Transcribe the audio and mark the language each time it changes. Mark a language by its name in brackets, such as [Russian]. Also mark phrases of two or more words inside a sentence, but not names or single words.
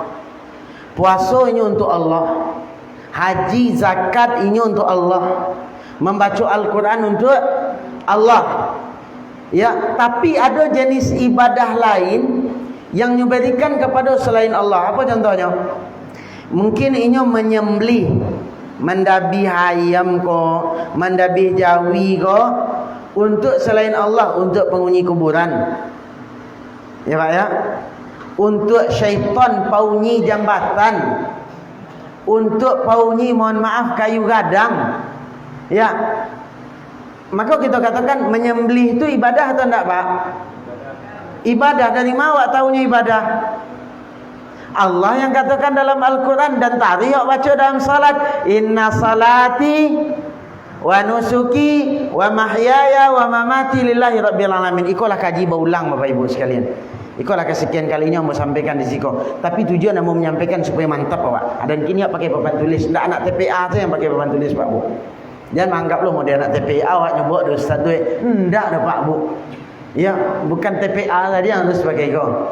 [Indonesian] Puasa ini untuk Allah, haji zakat ini untuk Allah, membaca Al-Quran untuk Allah. Ya, tapi ada jenis ibadah lain yang diberikan kepada selain Allah. Apa contohnya? Mungkin ini menyembelih, [Minangkabau] mendabih ayam ko, mendabih jawi ko untuk selain Allah, untuk penghuni kuburan. [Indonesian] Ya Pak ya. [Minangkabau] Untuk syaitan paunyi jambatan, untuk paunyi [Indonesian] mohon maaf [Minangkabau] kayu gadang. [Indonesian] Ya. Maka kita katakan menyembelih itu ibadah atau enggak, Pak? Ibadah. Dari mana tahunya ibadah? Allah yang katakan dalam Al-Quran, dan tadi yang baca dalam salat, [Arabic] إن صلاتي ونسكي ومحياي ومماتي لله رب العالمين. [Minangkabau] Ikulah kaji berulang Bapak Ibu sekalian. Ikulah kesekian kalinya mau sampaikan di siko. Tapi tujuan mau menyampaikan supaya mantap Pak. [Indonesian] Dan kini pakai papan tulis. Tidak anak TPA tu yang pakai papan tulis Pak Bu. [Minangkabau] Jangan anggap lo model anak TPA awak nyebut ada ustaz tu. [Indonesian] Tidak ada Pak Bu. Ya, bukan TPA tadi yang harus pakai kau.